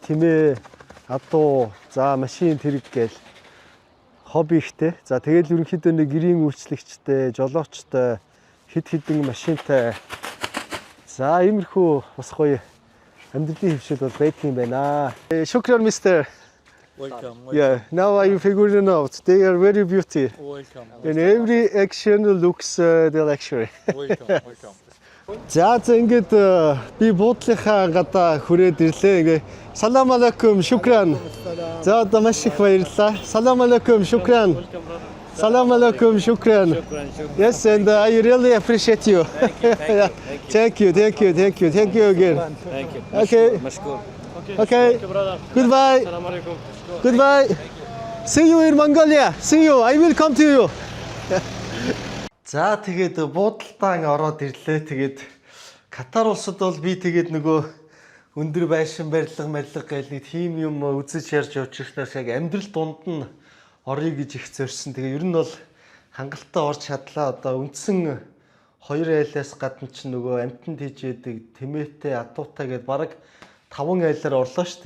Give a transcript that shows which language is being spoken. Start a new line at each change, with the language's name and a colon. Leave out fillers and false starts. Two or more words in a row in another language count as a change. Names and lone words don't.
Mongolian: Тэмээ, адуу, за машин тэрэг гээл хобби ихтэй. За тэгэл ерөнхийдөө нэг гэрийн үйлчлэгчтэй, жолоочтой, хидэн машинтай. За иймэрхүү бас гоё амьдралын хөвшил бол байдаг юм байна. Шукран мистер.
English: Welcome. Yeah, now I figured out. They are very beautiful. Welcome. And every action looks the luxury. Welcome.
Mongolian: За ингээд би буудлынхаа гадаа хүрээд ирлээ. Ингээ
Arabic: سلام عليكم، شكران.
Mongolian: За одоо маш их баярлалаа.
Arabic: سلام عليكم، شكران. سلام عليكم، شكران.
English: Yes, and I really appreciate you. Thank you again. Thank you. Okay. Mashkoor. Okay. Goodbye. Goodbye. See you in Mongolia. See you. I will come to you.
Mongolian: За тэгээд буудалтаа ороод ирлээ. Тэгээд Катар улсад бол би тэгээд нөгөө өндөр байшин барилга гээл нэг тийм юм үзэж ярьж явж ирэхнээс яг амьдрал дунд нь орё гэж их зорьсон. Тэгээ ер нь бол хангалттай орж чадлаа. Одоо үндсэн 2 айлаас гадна ч нөгөө амтнд хийж яадаг тэмээтэй адуутай гээд бараг 5 айлаар орлоо шүү дээ.